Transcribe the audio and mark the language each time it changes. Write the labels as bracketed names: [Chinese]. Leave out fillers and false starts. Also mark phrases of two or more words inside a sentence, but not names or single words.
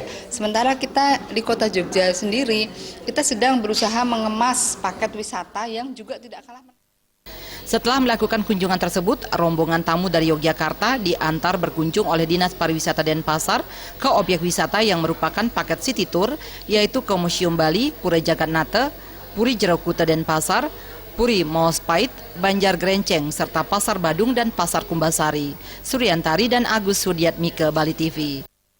[Indonesian] Sementara kita di kota Jogja sendiri, kita sedang berusaha mengemas paket wisata yang juga tidak kalah. Setelah melakukan kunjungan tersebut, rombongan tamu dari Yogyakarta diantar berkunjung oleh Dinas Pariwisata Denpasar ke objek wisata yang merupakan paket City Tour, yaitu ke Museum Bali, Pura Jagannatha, Puri Jero Kuta Denpasar, Puri Maospait, Banjar Grenceng, serta Pasar Badung dan Pasar Kumbasari. Suryantari dan Agus Sudiatmike, Bali TV.